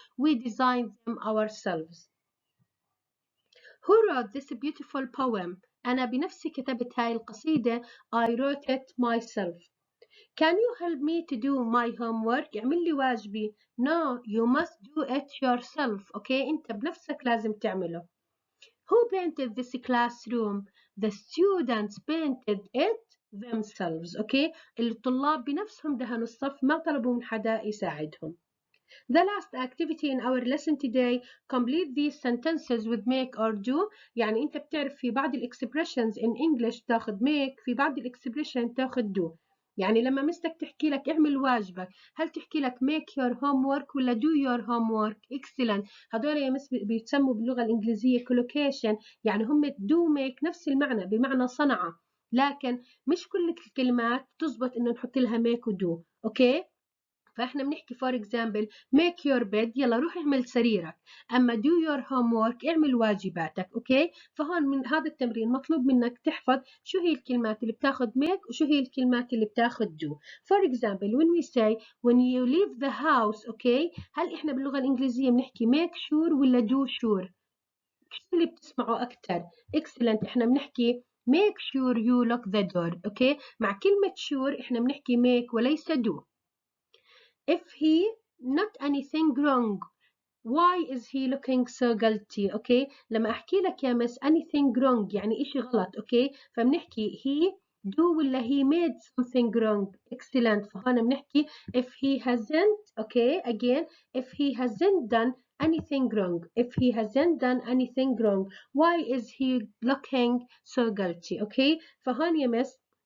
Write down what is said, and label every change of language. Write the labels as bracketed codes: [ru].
[en] We designed them ourselves. Who wrote this beautiful poem؟ [ar] أنا بنفسي كتبت هاي القصيدة. [en] I wrote it myself. Can you help me to do my homework؟ [ar] اعمل لي واجبي. [en] No, you must do it yourself. [ar] Okay, أنت بنفسك لازم تعمله. [en] Who painted this classroom؟ The students painted it themselves. [ar] Okay, الطلاب بنفسهم دهنوا الصف، ما طلبوا من حدا يساعدهم. [en] The last activity in our lesson today, complete these sentences with make or do. [ar] يعني أنت بتعرف في بعض [en] expressions in English [ar] تاخذ make، في بعض expression تاخذ do. يعني لما مستك تحكي لك اعمل واجبك، هل تحكي لك [en] make your homework [ar] ولا [en] do your homework؟ [ar] excellent. هذول يا مس بيتسموا باللغة الإنجليزية collocation، يعني هم do make نفس المعنى بمعنى صنع، لكن مش كل الكلمات تزبط إنه نحط لها make و do. أوكي؟ فاحنا بنحكي فور اكزامبل [en] make your bed، [ar] يلا روح اعمل سريرك. اما do your homework، اعمل واجباتك. اوكي، فهون من هذا التمرين مطلوب منك تحفظ شو هي الكلمات اللي بتاخذ make وشو هي الكلمات اللي بتاخذ do. [en] for example when we say when you leave the house. [ar] اوكي، هل احنا باللغة الانجليزية بنحكي make sure ولا do sure؟ شو اللي بتسمعوا اكثر؟ excellent. احنا بنحكي [en] make sure you lock the door. [ar] اوكي، مع كلمة sure احنا بنحكي make وليس do. [en] If he not anything wrong, why is he looking so guilty? [ar] Okay، لما أحكي لك يا مس anything wrong يعني إشي غلط. [en] okay، فبنحكي he do ولا he made something wrong. excellent. فهنا بنحكي if he hasn't. okay again, if he hasn't done anything wrong. if he hasn't done anything wrong, why is he looking so guilty? okay، فهون يا miss